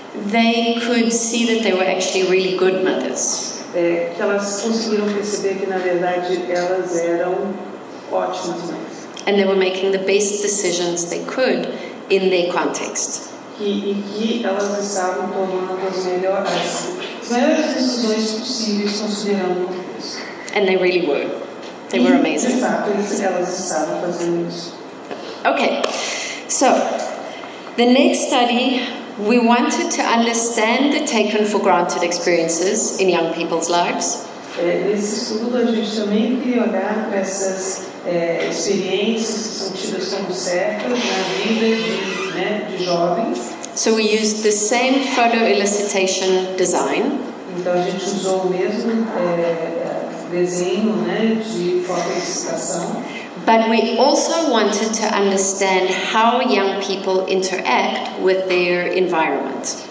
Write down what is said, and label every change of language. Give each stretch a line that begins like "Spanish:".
English: they could see that they were actually really good mothers.
Portuguese: Que elas conseguiram perceber que na verdade elas eram ótimas mães.
English: And they were making the best decisions they could in their context.
Portuguese: E que elas estavam tomando as melhores decisões possíveis considerando o contexto.
English: And they really were. They were amazing.
Portuguese: De fato, elas estavam fazendo isso.
English: Okay, so the next study, we wanted to understand the taken for granted experiences in young people's lives.
Portuguese: Nesse estudo, a gente também queria olhar para essas experiências que são tidas como certas na vida de jovens.
English: So we used the same photo elicitation design.
Portuguese: Então a gente usou o mesmo desenho de fotoelicitação.
English: But we also wanted to understand how young people interact with their environment.